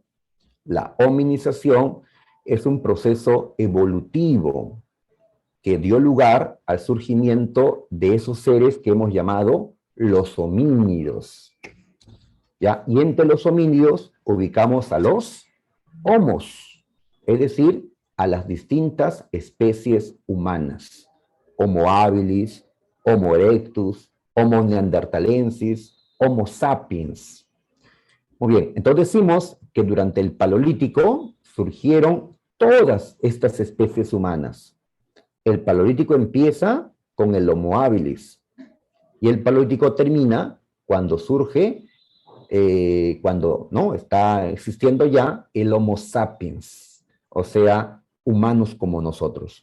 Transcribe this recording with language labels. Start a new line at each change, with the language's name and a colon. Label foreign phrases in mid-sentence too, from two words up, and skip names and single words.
Spanish: La hominización es un proceso evolutivo que dio lugar al surgimiento de esos seres que hemos llamado los homínidos. ¿ya? Y entre los homínidos ubicamos a los homos, es decir, a las distintas especies humanas. Homo habilis, Homo erectus, Homo neanderthalensis, Homo sapiens. Muy bien, entonces decimos que durante el Paleolítico surgieron todas estas especies humanas. El Paleolítico empieza con el Homo habilis y el Paleolítico termina cuando surge, cuando no está existiendo ya el Homo sapiens, o sea, humanos como nosotros.